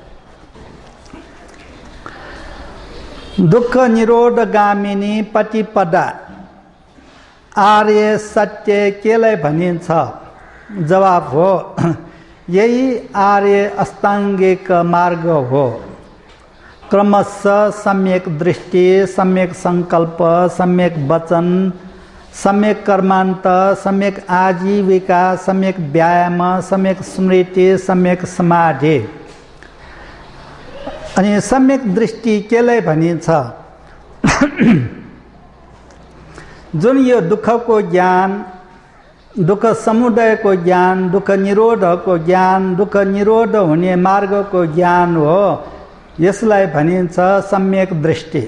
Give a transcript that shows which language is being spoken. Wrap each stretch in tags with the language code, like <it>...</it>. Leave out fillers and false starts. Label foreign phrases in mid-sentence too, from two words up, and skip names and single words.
<ne>दुःख निरोध गामिनी प्रतिपदा आर्य सत्य केलाई भनिन्छ? जवाब हो, यही आर्य अष्टाङ्गिक मार्ग हो। क्रमशः सम्यक दृष्टि, सम्यक संकल्प, सम्यक वचन, सम्यक कर्मान्त, सम्यक आजीविका, सम्यक व्यायाम, सम्यक स्मृति, सम्यक समाधि। अनि सम्यक दृष्टि केलाई भनिन्छ? जुन यो दुःखको ज्ञान, दुःख समुदयको ज्ञान, दुःख निरोधको ज्ञान, दुःख निरोध हुने मार्गको ज्ञान हो, यसलाई भनिन्छ सम्यक दृष्टि।</ne>